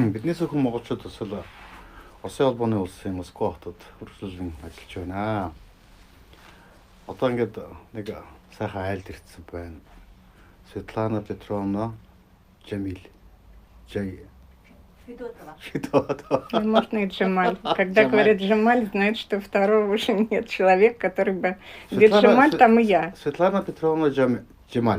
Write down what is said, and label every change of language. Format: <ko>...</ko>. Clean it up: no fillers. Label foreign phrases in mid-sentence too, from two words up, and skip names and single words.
<mn>Эндээс хүн монголчууд бас л Улсын албаны улсын Москва хотод үргэлжлэн ажиллаж байна. Одоо ингээд нэг сайхан айлд ирсэн байна.</mn> <ru>Светлана Петровна Джамиль. Федотова. Можно и Джамаль. Когда говорят Джамаль, знают, что второго уже нет человека, который бы... Где Джамаль, там и я. Светлана Петровна Джамаль.</ru>